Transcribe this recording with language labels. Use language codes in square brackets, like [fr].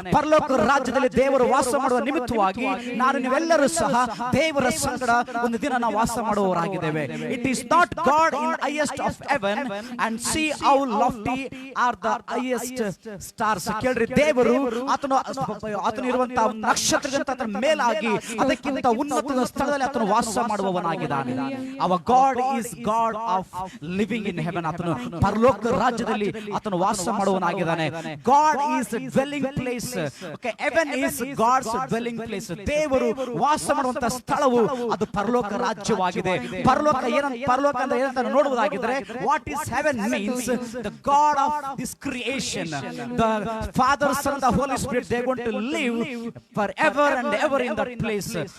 [kn] ಪರಲೋಕ ರಾಜ್ಯದಲ್ಲಿ ದೇವರು ವಾಸ ಮಾಡುವ ನಿಮಿತ್ತವಾಗಿ ನಾನು ನೀವೆಲ್ಲರೂ ಸಹ ದೇವರ ಸಂಗಡ ಒಂದು ದಿನ ನಾವು ವಾಸ ಮಾಡುವವರಾಗಿದ್ದೇವೆ. [en] It is not God in highest of heaven and see how lofty are the highest stars. [kn] ಕೇಳ್ರಿ, ದೇವರು ಆತನು ಇರುವಂತಹ ನಕ್ಷತ್ರಗಿಂತ ಆತನ ಮೇಲಾಗಿ ಅದಕ್ಕಿಂತ ಉನ್ನತ ಸ್ಥಳದಲ್ಲಿ ಆತನು ವಾಸ ಮಾಡುವವನಾಗಿದ್ದಾನೆ. [en] Our God is God of living in heaven. [kn] ಆತನು ಪರಲೋಕ ರಾಜ್ಯದಲ್ಲಿ ಆತನು ವಾಸ ಮಾಡುವವನಾಗಿದ್ದಾನೆ. [en] God is a dwelling place. Okay, heaven is God's dwelling place. [kn] ದೇವರು ವಾಸ ಮಾಡುವಂತ ಸ್ಥಳವು ಅದು ಪರಲೋಕ ರಾಜ್ಯವಾಗಿದೆ. ಪರಲೋಕ ಅಂದ್ರೆ ಏನಂತ ನೋಡುವುದಾಗಿದ್ರೆ, [en] what is heaven means the God of this creation, the Father, Son, the Holy Spirit, they are going to live forever and ever in that place.